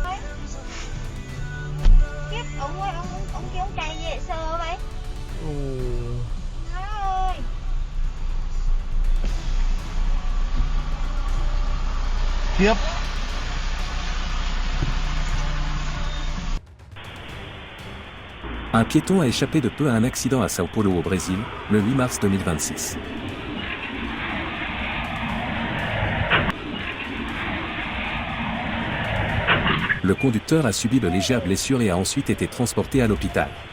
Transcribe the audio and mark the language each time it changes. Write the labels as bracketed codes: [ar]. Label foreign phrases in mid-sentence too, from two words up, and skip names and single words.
[vi] Kiếp ông ơi, ông kêu ông chạy dễ sợ vậy. Ồ, Má ơi. tiếp. [fr] Un piéton a échappé de peu à un accident à Sao Paulo au Brésil, le 8 mars 2026. Le conducteur a subi de légères blessures et a ensuite été transporté à l'hôpital.